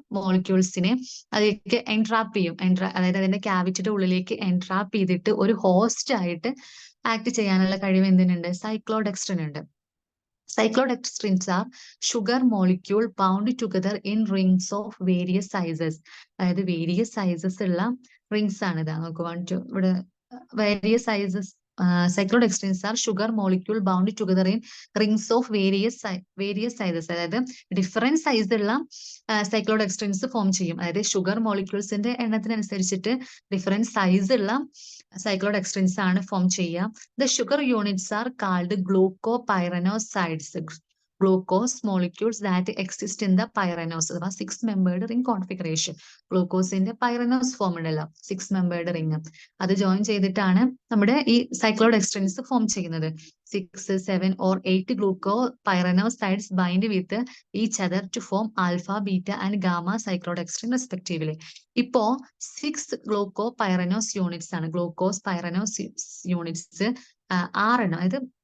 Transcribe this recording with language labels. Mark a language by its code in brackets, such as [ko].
[ml] മോളിക്യൂൾസിനെ അതിലേക്ക് എൻട്രാപ്പ് ചെയ്യും, അതായത് അതിന്റെ ക്യാവിറ്റിയുടെ ഉള്ളിലേക്ക് എൻട്രാപ്പ് ചെയ്തിട്ട് ഒരു ഹോസ്റ്റ് ആയിട്ട് ആക്ട് ചെയ്യാനുള്ള കഴിവ് എന്തിനുണ്ട്, സൈക്ലോഡെക്സ്ട്രിൻ ഉണ്ട്. [en] Cyclodextrins are sugar molecule bound together in rings of various sizes. [ml] അതായത് വേരിയസ് സൈസസ് ഉള്ള റിങ്സ് ആണ് ഇത്. നമുക്ക് 1 2 ഇവിടെ various sizes. [en] Cyclodextrins are sugar molecule bound together in rings of various sizes. [ml] അതായത് ഡിഫറെന്റ് സൈസ് ഉള്ള സൈക്ലോഡെക്സ്ട്രിൻസ് ഫോം ചെയ്യും. അതായത് ഷുഗർ മോളിക്യൂൾസിന്റെ എണ്ണത്തിനനുസരിച്ചിട്ട് ഡിഫറെന്റ് സൈസ് ഉള്ള cyclodextrins ആണ് ഫോം ചെയ്യുക. [en] The sugar units are called glucopyranosides, glucose molecules that exist in the pyranose, [ml] അഥവാ [en] 6 membered ring configuration. [ml] ഗ്ലൂക്കോസിന്റെ pyranose form ഉണ്ടല്ലോ, 6 membered ring, അത് ജോയിൻ ചെയ്തിട്ടാണ് നമ്മുടെ ഈ സൈക്ലോഡെക്സ്ട്രിൻസ് ഫോം ചെയ്യുന്നത്. [en] 6, 7 or 8 glucopyranosides bind with each other to form alpha, beta and gamma cyclodextrin respectively. [ml] ഇപ്പോ 6 ഗ്ലൂക്കോപൈറനോസ് units ആണ്, glucose pyranose units 6 എണ്ണം, അതായത്